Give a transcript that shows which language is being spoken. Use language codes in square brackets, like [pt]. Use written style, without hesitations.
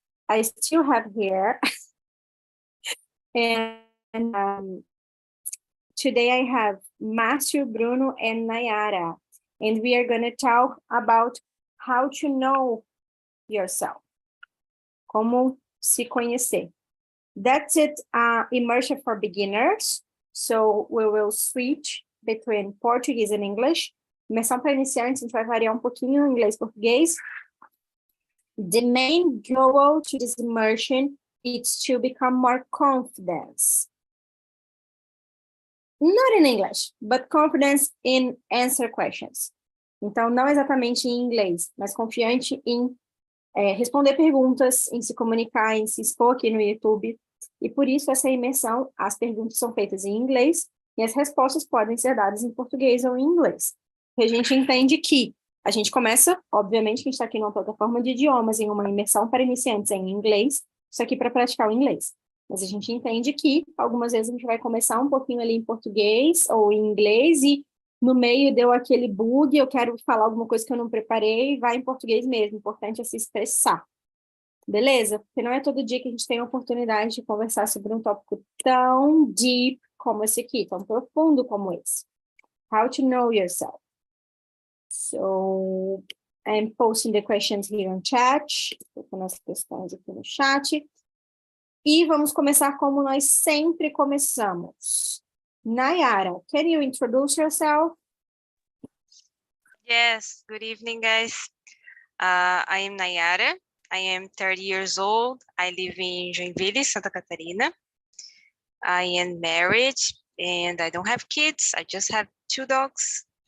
[en] I still have hair. and today I have Márcio, Bruno, and Nayara. And we are going to talk about how to know yourself. [pt] Como se conhecer. [en] That's it, immersion for beginners. So we will switch between Portuguese and English. [pt] Imersão para iniciantes, a gente vai variar um pouquinho inglês e português. [en] The main goal to this immersion is to become more confident. Not in English, but confidence in answer questions. [pt] Então, não exatamente em inglês, mas confiante em responder perguntas, em se comunicar, em se expor aqui no YouTube. E por isso, essa imersão, as perguntas são feitas em inglês e as respostas podem ser dadas em português ou em inglês. E a gente entende que a gente começa, obviamente, que a gente está aqui numa plataforma de idiomas, em uma imersão para iniciantes em inglês, isso aqui para praticar o inglês. Mas a gente entende que algumas vezes a gente vai começar um pouquinho ali em português ou em inglês e no meio deu aquele bug, eu quero falar alguma coisa que eu não preparei, vai em português mesmo, o importante é se expressar. Beleza? Porque não é todo dia que a gente tem a oportunidade de conversar sobre um tópico tão deep como esse aqui, tão profundo como esse. [en] How to know yourself. So, I'm posting the questions here on chat. [pt] Estou com as questões aqui no chat. E vamos começar como nós sempre começamos. [en] Nayara, can you introduce yourself? Yes, good evening, guys. I am Nayara. I am 30 years old. I live in Joinville, Santa Catarina. I am married and I don't have kids. I just have 2 dogs.